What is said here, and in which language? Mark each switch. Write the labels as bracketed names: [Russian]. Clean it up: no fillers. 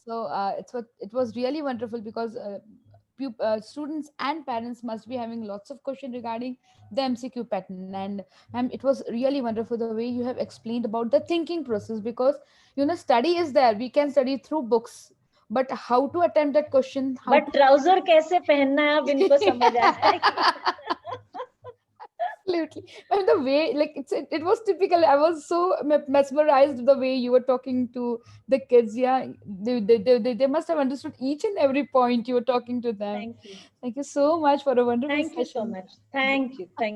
[English] So it was really wonderful, because students and parents must be having lots of questions regarding the MCQ pattern. And it was really wonderful the way you have explained about the thinking process, because study is there, we can study through books, but how to attempt that question, [Hindi] But trouser कैसे पहनना है अब इनको समझ आ जाएगी. [English] Absolutely. And the way, like, it was typical. I was so mesmerized the way you were talking to the kids. Yeah, they must have understood each and every point you were talking to them. Thank you. Thank you so much for a wonderful Thank you session. so much. Thank you.